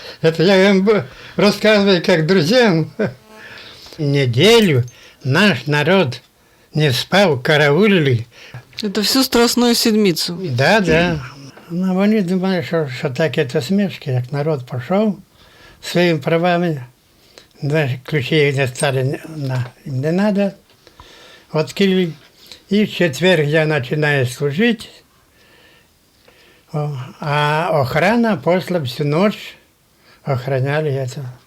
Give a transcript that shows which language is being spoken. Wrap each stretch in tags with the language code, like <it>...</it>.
<ru>Это я вам рассказываю как друзьям. Неделю наш народ не спал, караулили. Это всю Страстную Седмицу. Да, да.</ru> <uk>Но вони думали, що так</uk> <ru>это смешки,</ru> <uk>як народ пішов своїми правами.</uk> <ru>Даже ключи не стали, им не надо. Открыли. И в четверг я начинаю служить. А охрана после всю ночь охраняли это.</ru>